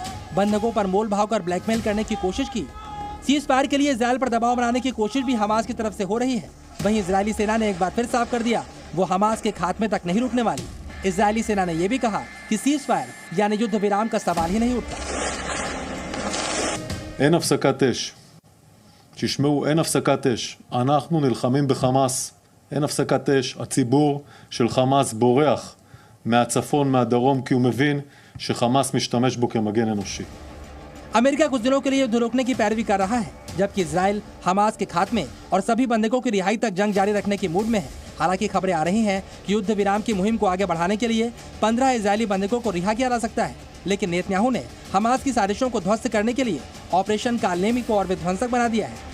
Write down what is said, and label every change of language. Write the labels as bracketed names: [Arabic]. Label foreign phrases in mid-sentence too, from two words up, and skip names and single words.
[Hindi] बंधकों पर मोल भाव कर ब्लैकमेल करने की कोशिश की। [English] cease fire [Hindi] के लिए इजरायल पर दबाव बनाने की कोशिश भी हमास की तरफ से हो रही है। वहीं इजरायली सेना ने एक बार फिर साफ कर दिया, वो हमास के खात्मे तक नहीं रुकने वाली। इजरायली सेना ने यह भी कहा कि [English] cease fire [Hindi] यानी युद्ध विराम का सवाल ही नहीं उठता। [Hebrew] אין הפסקת אש. תשמעו, אין הפסקת אש. אנחנו נלחמים בחמאס. אין הפסקת אש. הציבור של חמאס בורח מהצפון, מהדרום, כי הוא מבין שחמאס משתמש בו כמגן אנושי. [Hindi] अमेरिका कुछ दिनों के लिए युद्ध रोकने की पैरवी कर रहा है, जबकि इजराइल हमास के खात्मे और सभी बंधकों की रिहाई तक जंग जारी रखने की मूड में है। हालांकि खबरें आ रही हैं कि युद्ध विराम की मुहिम को आगे बढ़ाने के लिए 15 इजरायली बंधकों को रिहा किया जा सकता है। लेकिन नेतन्याहू ने हमास की साजिशों को ध्वस्त करने के लिए ऑपरेशन कालनेमी को और विध्वंसक बना दिया है।